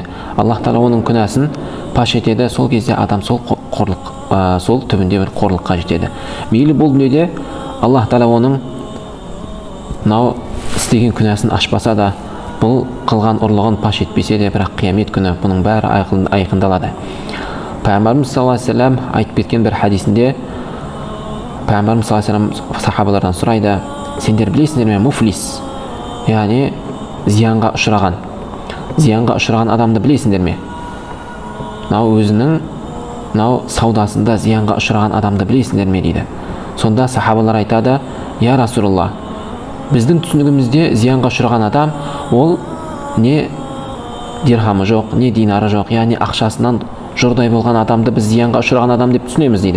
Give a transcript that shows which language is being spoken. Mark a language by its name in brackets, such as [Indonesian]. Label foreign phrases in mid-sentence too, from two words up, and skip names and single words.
[Kazakh] Аллах Тағала оның күнәсін паш етеді. Сол кезде адам сол түбінде бір қорлыққа жетеді. Мейлі бұл дүниеде Аллах Тағала оның мынау істеген күнәсін ашпаса да, бұл қылған ұрлығын паш етпесе де, бірақ қиямет күні бұның бәрі айқындалады. Пайғамбарымыз [Arabic] صلى الله عليه وسلم [Kazakh] айтып кеткен бір хадисінде, Пайғамбарымыз [Arabic] صلى الله عليه وسلم [Kazakh] сахабалардан сұрайды: "Сендер білесіңдер ме муфлис?" Яғни зиянға ұшыраған адамды білесіңдер ме? Өзінің саудасында зиянға ұшыраған адамды білесіңдер ме дейді. Сонда сахабалар айтады: [Arabic] "يا رسول الله, [Kazakh] біздің түсінігімізде зиянға ұшыраған адам ол не дирхамы жоқ, не динары жоқ, яғни ақшасынан жұрдай болған адамды біз зиянға ұшыраған адам деп түсінеміз" дейді.